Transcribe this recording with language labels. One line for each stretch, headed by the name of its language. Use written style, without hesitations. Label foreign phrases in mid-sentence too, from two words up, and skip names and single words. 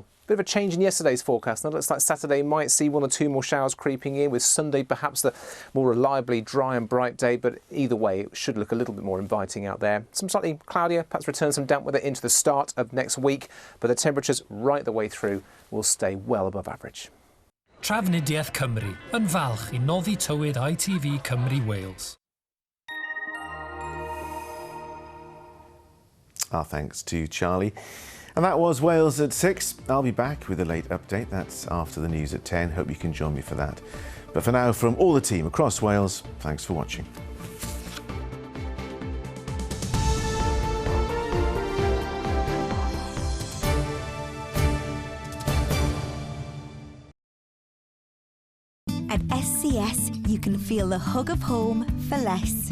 English: Bit of a change in yesterday's forecast. Now it looks like Saturday might see 1 or 2 more showers creeping in, with Sunday perhaps the more reliably dry and bright day, but either way it should look a little bit more inviting out there. Some slightly cloudier, perhaps return some damp weather into the start of next week, but the temperatures right the way through will stay well above average.
Welsh: Trafnidiaeth Cymru yn falch I noddi tywyd ITV Cymru Wales.
English: Our thanks to Charlie. And that was Wales at 6. I'll be back with a late update. That's after the news at 10. Hope you can join me for that. But for now, from all the team across Wales, thanks for watching. At SCS, you can feel the hug of home for less.